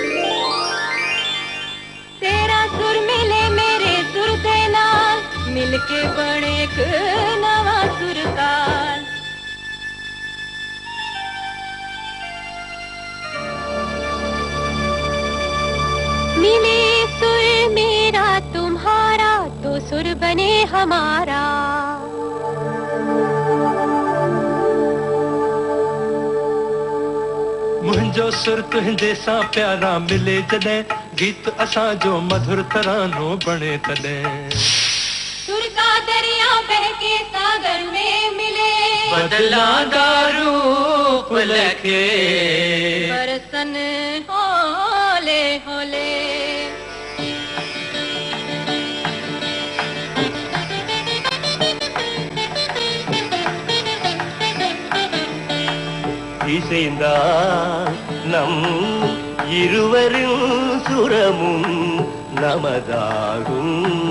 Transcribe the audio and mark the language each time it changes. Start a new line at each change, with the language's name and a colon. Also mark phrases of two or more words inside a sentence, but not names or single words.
Punjabi: ਤੇਰਾ ਸੁਰ ਮਿਲੇ ਮੇਰੇ ਸੁਰ ਕੇ ਨਾਲ, ਮਿਲਕੇ ਬਣੇ ਇਕ ਨਵਾਂ ਸੁਰ ਤਾਲ।
Hindi: मिले सुर मेरा तुम्हारा, तो सुर बने हमारा।
Sindhi: मुंहिंजो सुर तुंहिंजे सां प्यारा मिले जॾहिं, गीत असां जो मधुर तरानो बणे तॾहिं।
Hindi: सुर का दरिया बह के सागर में मिले,
Punjabi: ਬਦਲਾਂਦਾ ਰੂਪ ਲੱਖੇ, ਬਰਸਣ ਹੌਲੇ ਹੌਲੇ।
Tamil: இசைந்தா நம் இருவரும் சுரமும் நமதாகும்.